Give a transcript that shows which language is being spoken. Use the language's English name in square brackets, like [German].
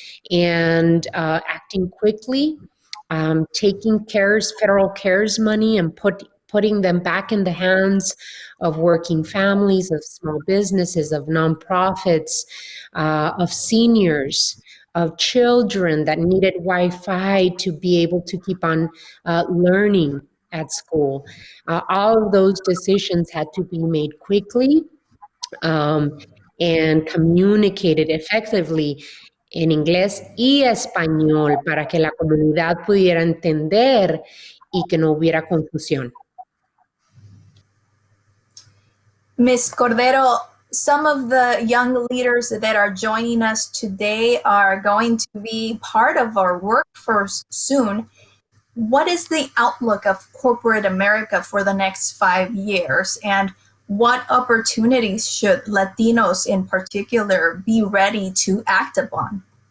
[English] And acting quickly, taking federal CARES money and putting them back in the hands of working families, of small businesses, of nonprofits, of seniors, of children that needed Wi-Fi to be able to keep on learning at school. All of those decisions had to be made quickly and communicated effectively [Spanish] en inglés y español para que la comunidad pudiera entender y que no hubiera confusión. [English] Ms. Cordero, some of the young leaders that are joining us today are going to be part of our workforce soon. What is the outlook of corporate America for the next 5 years, and what opportunities should Latinos in particular be ready to act upon?